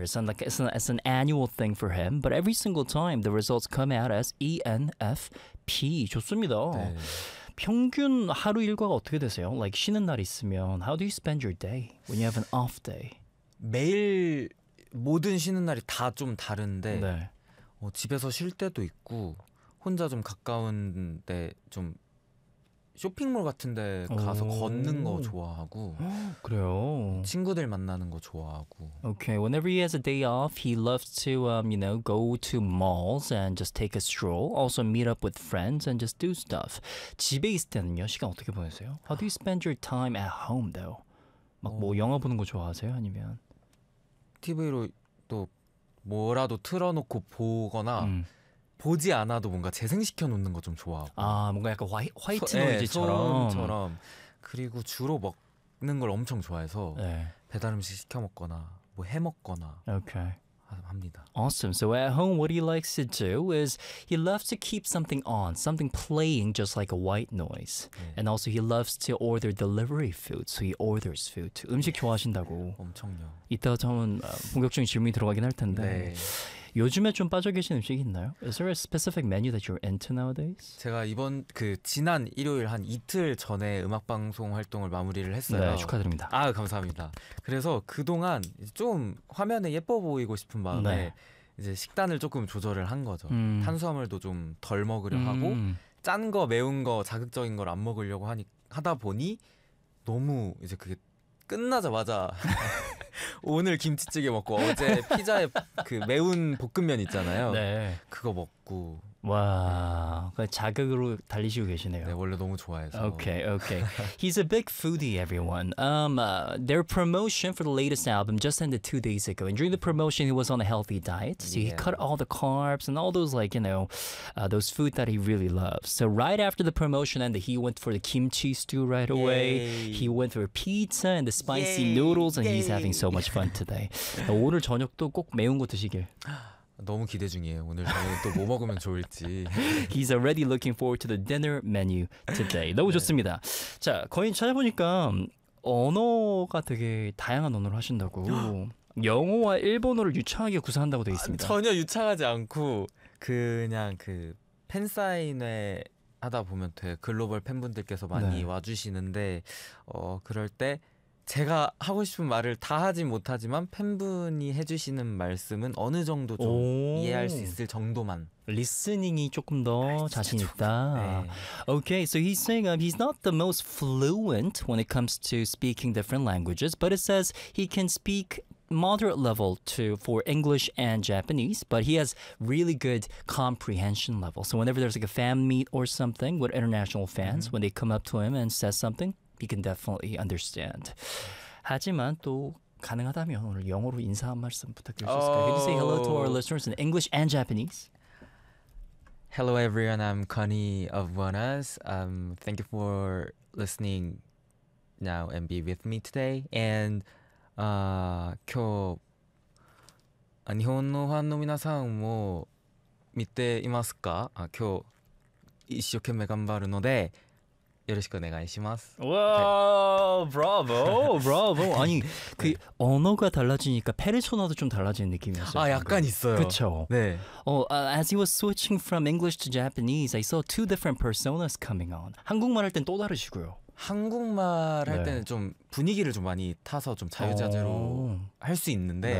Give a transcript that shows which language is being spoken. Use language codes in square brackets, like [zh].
[en] It's like it's an annual thing for him. But every single time, the results come out as ENFP. [ko] 좋습니다. 네. 평균 하루 일과가 어떻게 되세요? [en] Like [ko] 쉬는 날 있으면, [en] how do you spend your day when you have an off day? [ko] 매일 모든 쉬는 날이 다 좀 다른데 네. 집에서 쉴 때도 있고 혼자 좀 가까운데 좀 쇼핑몰 같은데 가서 걷는 거 좋아하고 그래요. 친구들 만나는 거 좋아하고. [en] Okay, whenever he has a day off, he loves to you know, go to malls and just take a stroll. Also meet up with friends and just do stuff. [ko] 집에 있을 때는요 시간 어떻게 보내세요? [en] How do you spend your time at home though? [ko] 막 뭐 영화 보는 거 좋아하세요? 아니면 TV로 또 뭐라도 틀어놓고 보거나. 보지 않아도 뭔가 재생시켜 놓는 거 좀 좋아하고 아 뭔가 약간 화이트 노이즈처럼 네, 그리고 주로 먹는 걸 엄청 좋아해서 네. 배달 음식 시켜 먹거나 뭐 해 먹거나 [en] 오케이 [ko] 합니다. [en] Awesome. So at home, what he likes to do is he loves to keep something on, something playing just like a white noise. [ko] 네. [en] And also he loves to order delivery food, so he orders food. [ko] 음식 네. 좋아하신다고. 엄청요. 이따 저는 본격적인 질문이 들어가긴 할 텐데 네. 요즘에 좀 빠져 계신 음식이 있나요? [en] Is there a specific menu that you're into nowadays? [ko] 제가 이번 그 지난 일요일 한 이틀 전에 음악 방송 활동을 마무리를 했어요. 네, 축하드립니다. 아, 감사합니다. 그래서 그동안 좀 화면에 예뻐 보이고 싶은 마음에 네. 이제 식단을 조금 조절을 한 거죠. 탄수화물도 좀 덜 먹으려 하고 짠 거, 매운 거, 자극적인 걸 안 먹으려고 하다 보니 너무 이제 그게 끝나자마자 오늘 김치찌개 먹고 어제 피자에 그 매운 볶음면 있잖아요. 네. 그거 먹고 와, 그 자극으로 달리시고 계시네요. 네, 원래 너무 좋아해서. [en] Okay, okay. He's a big foodie, everyone. Their promotion for the latest album just ended 2 days ago. And during the promotion, he was on a healthy diet. So yeah. he cut all the carbs and all those, like, you know, those food that he really loves. So right after the promotion ended, he went for the kimchi stew right away. Yay. He went for pizza and the spicy Yay. Noodles. And Yay. He's having so much fun today. [ko] 오늘 저녁도 꼭 매운 거 드시길. 너무 기대 중이에요. 오늘 저녁에 또 뭐 먹으면 좋을지. [en] He's already looking forward to the dinner menu today. [ko] 너무 네. 좋습니다. 자, 거인 찾아보니까 언어가 되게 다양한 언어를 하신다고 영어와 일본어를 유창하게 구사한다고 되어 있습니다. 아, 전혀 유창하지 않고 그냥 그 팬사인회 하다 보면 돼. 글로벌 팬분들께서 많이 네. 와주시는데 그럴 때 제가 하고 싶은 말을 다 하진 못하지만 팬분이 해주시는 말씀은 어느 정도 좀 이해할 수 있을 정도만 리스닝이 조금 더 자신 있다. 네. [en] Okay, so he's saying he's not the most fluent when it comes to speaking different languages, but it says he can speak moderate level for English and Japanese, but he has really good comprehension level. So whenever there's like a fan meet or something with international fans, mm-hmm. when they come up to him and says something, he can definitely understand. [ko] 하지만 또 가능하다면 오늘 영어로 인사 한 말씀 부탁드릴 수 있을까요? [en] Can you say hello to our listeners in English and Japanese? Hello everyone, I'm Connie of Wonas. Thank you for listening now and be with me today. [ja] And 今日 日本のファンの皆さんも 見ていますか? 今日一生懸命頑張るので よろしくお願いします. [ko] 와, 네. 브라보, 브라보. 아니 그 네. 언어가 달라지니까 페르소나도 좀 달라지는 느낌이었어요. 아, 약간 방금. 있어요. 그렇죠. 네. [en] As he was switching from English to Japanese, I saw two different personas coming on. [ko] 한국말 할 땐 또 다르시고요. 한국말 할 네. 때는 좀 분위기를 좀 많이 타서 좀 자유자재로 할 수 있는데